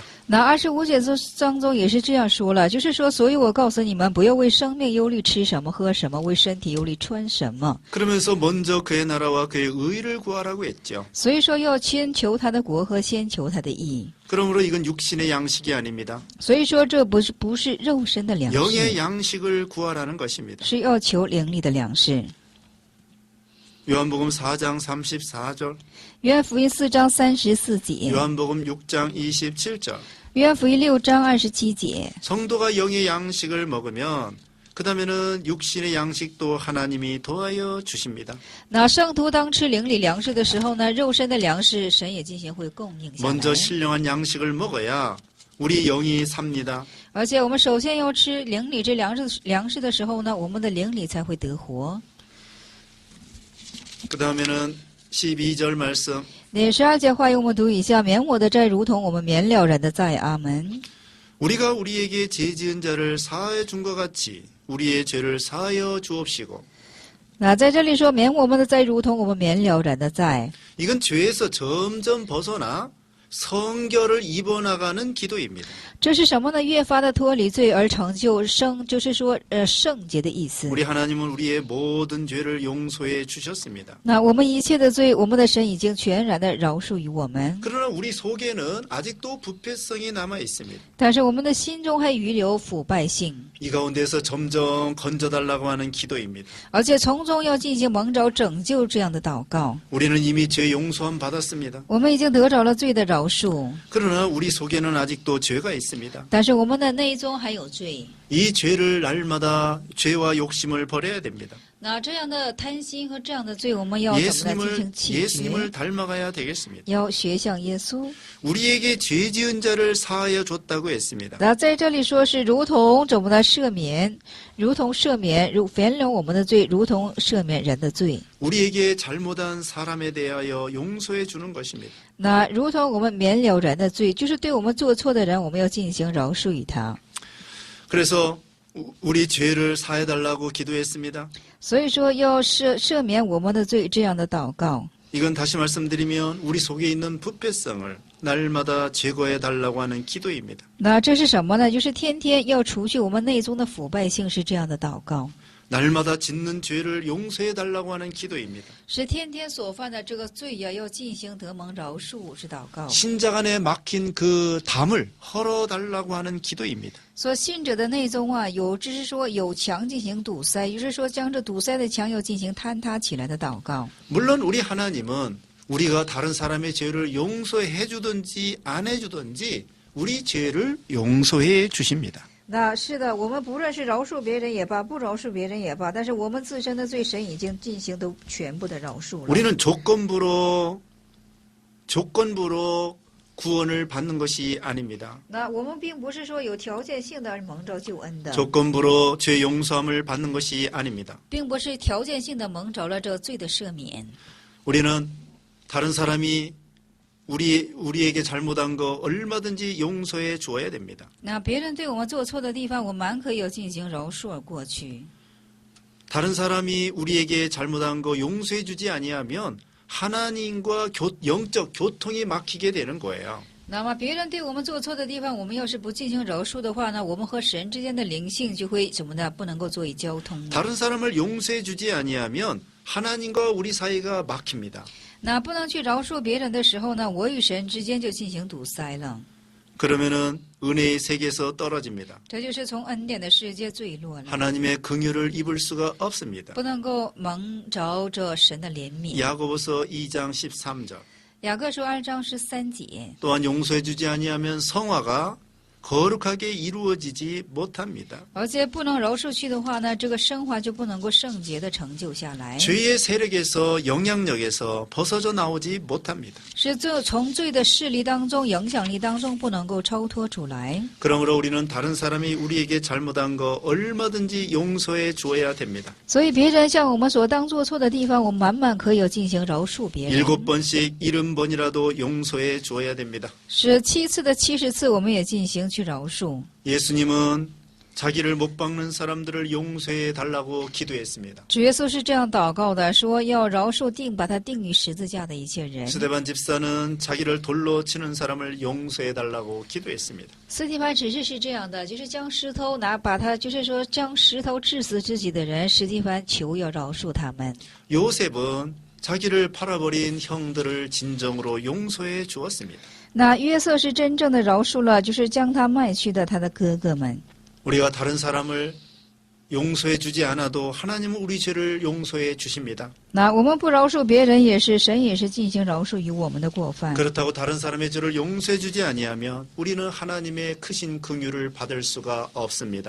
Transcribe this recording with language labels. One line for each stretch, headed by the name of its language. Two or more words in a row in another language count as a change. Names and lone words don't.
Chinese: 那25节当中也是这样说了，就是说，所以我告诉你们，不要为生命忧虑吃什么喝什么，为身体忧虑穿什么。
Korean: 그러면서 먼저 그의 나라와 그의 의를 구하라고 했죠.
Chinese: 所以说要先求他的国和先求他的义。
Korean: 그러므로 이건 육신의 양식이 아닙니다.
Chinese: 所以说这不是肉身的粮
Korean: 영의
Chinese: 食，
Korean: 양식을 구하라는 것입니다.
Chinese: 是要求灵里的粮食。
Korean: 요한복음 4장 34절,
Chinese: 约翰福音4章34节，
Korean: 요한복음 6장 27절.
Chinese: 约翰福音6章27节。
Korean: 성도가 영의 양식을 먹으면 그 다음에는 육신의 양식도 하나님이 도와여 주십니다.
Chinese: 那圣徒当吃灵里粮食的时候呢，肉身的粮食神也进行会供应下来。
Korean: 먼저 신령한 양식을 먹어야 우리 영이 삽니다.
Chinese: 而且我们首先要吃灵里这粮食的时候呢，我们的灵里才会得活。
Korean: 그 다음에는 12절 말씀.
Chinese: 那12节话语我们读一下：免我的债，如同我们免了人的债。阿门。
Korean: 우리가 우리에게 죄 지은 자를 사하여 준 것 같이 우리의 죄를 사하여 주옵시고.
Chinese: 那在这里说免我们的债，如同我们免了人的债。
Korean: 이건 죄에서 점점 벗어나 성결을 입어나가는 기도입니다.
Chinese: 这是什么呢？越发的脱离罪而成就就是说圣洁的意思。
Korean: 우리 하나님은 우리의 모든 죄를 용서해 주셨습니다.
Chinese: 那我们一切的罪，我们的神已经全然的饶恕于我们，
Korean: 그러나 우리 속에는 아직도 부패성이 남아 있습니다.
Chinese: 但是我们的心中还余留腐败性，
Korean: 이 가운데서 점점 건져달라고 하는 기도입니다.
Chinese: 而且从中要进行蒙召拯救这样的祷告。
Korean: 우리는 이미 죄 용서함 받았습니다.
Chinese: 我们已经得着了罪的饶恕，
Korean: 그러나 우리 속에는 아직도 죄가 있습니다.
Chinese: 但是我们的内中还有罪。
Korean: 이 죄를 날마다 죄와 욕심을 버려야 됩니다.
Chinese: 那这样的贪心和这样的罪，我们要怎么来进行弃
Korean: 예수님을
Chinese: 绝？
Korean: 닮아가야 되겠습니다.
Chinese: 要学像耶稣。
Korean: 우리에게 죄 지은 자를 사하여 줬다고 했습니다.
Chinese: 那在这里说是如同怎么的赦免，如同赦免，原谅我们的罪，如同赦免人的罪。
Korean: 우리에게 잘못한 사람에 대하여 용서해 주는 것입니다.
Chinese: 那如同我们免了人的罪，就是对我们做错的人，我们要进行饶恕于他。
Korean: 그래서 우리 죄를 사해달라고 기도했습니다.
Chinese: 所以说要赦免我们的罪，这样的祷告。
Korean: 이건 다시 말씀드리면 우리 속에 있는 부패성을 날마다 제거해 달라고 하는 기도입니다.
Chinese: 那这是什么呢？就是天天要除去我们内中的腐败性，是这样的祷告。
Korean: 날마다 짓는 죄를 용서해 달라고 하는 기도입니다.
Chinese: 是天天所犯的这个罪呀，要进行得蒙饶恕，是祷告。
Korean: 신장 안에 막힌 그 담을 헐어 달라고 하는 기도입니다.
Chinese: 所信者的内中啊，就是说有墙进行堵塞，也就是说将这堵塞的墙要进行坍塌起来的祷告。
Korean: 물론 우리 하나님은 우리가 다른 사람의 죄를 용서해 주든지 안 해 주든지 우리 죄를 용서해 주십니다.
Chinese: 那是的，我们不论是饶恕别人也罢，不饶恕别人也罢，但是我们自身的罪，神已经进行都全部的饶恕了。
Korean: 우리는 조건부로 구원을 받는 것이 아닙니다.
Chinese: 那我们并不是说有条件性的而蒙着救恩的，
Korean: 조건부로 죄 용서함을 받는 것이 아닙니다.
Chinese: 并不是条件性的蒙着了这罪的赦免。
Korean: 우리는 다른 사람이 우리에게 잘못한 거 얼마든지 용서해 주어야 됩니다.
Chinese: 那别人对我们做错的地方，我们蛮可以进行饶恕而过去。
Korean: 다른 사람이 우리에게 잘못한 거 용서해 주지 아니하면 하나님과 영적 교통이 막히게 되는 거예요.
Chinese: 那么别人对我们做错的地方，我们要是不进行饶恕的话呢，我们和神之间的灵性就会怎么呢？不能够作为交通。
Korean: 다른 사람을 용서해 주지 아니하면 하나님과 우리 사이가 막힙니다.
Chinese: 那不能去饶恕别人的时候呢，我与神之间就进行堵塞了，
Korean: 그러면은 은혜의 세계에서 떨어집니다.
Chinese: 这就是从恩典的世界坠落了，
Korean: 하나님의 긍휼을 입을 수가 없습니다.
Chinese: 不能够蒙着这神的怜悯。
Korean: 야고보서 2장 13절.
Chinese: 雅各书2章13节，
Korean: 또한 용서해 주지 아니하면 성화가 거룩하게 이루어지지 못합니다.
Chinese: 而且不能饶恕去的话呢，这个生化就不能够圣洁的成就下来，
Korean: 죄의 세력에서 영향력에서 벗어져 나오지 못합니다.
Chinese: 是从罪的势力当中、影响力当中不能够超脱出来。
Korean: 그러므로 우리는 다른 사람이 우리에게 잘못한 거 얼마든지 용서해 주어야 됩니다.
Chinese: 所以别人向我们所当做错的地方，我们满满可以进行饶恕别人。
Korean: 7번씩 70번이라도 용서해 주어야 됩니다.
Chinese: 是7次的70次，我们也进行去饶恕。
Korean: 예수님은 자기를 못 박는 사람들을 용서해 달라고 기도했습니다.
Chinese: 主耶稣是这样祷告的，说要饶恕把他钉于十字架的一切人。
Korean: 스데반 집사는 자기를 돌로 치는 사람을 용서해 달라고 기도했습니다.
Chinese: 斯提凡只是这样的，就是将石头把他，就是说将石头致死自己的人，斯提凡求要饶恕他们。
Korean: 요셉은 자기를 팔아버린 형들을 진정으로 용서해 주었습니다.
Chinese: 那约瑟是真正的饶恕了，就是将他卖去的他的哥哥们。
Korean: 우리가 다른 사람을 용서해 주지 않아도 하나님은 우리 죄를 용서해 주십니다.
Chinese: 那我们不饶恕别人，神也是进行饶恕于我们的过犯。
Korean: 그렇다고 다른 사람의 죄를 용서해 주지 아니하면 우리는 하나님의 크신 긍휼을 받을 수가 없습니다.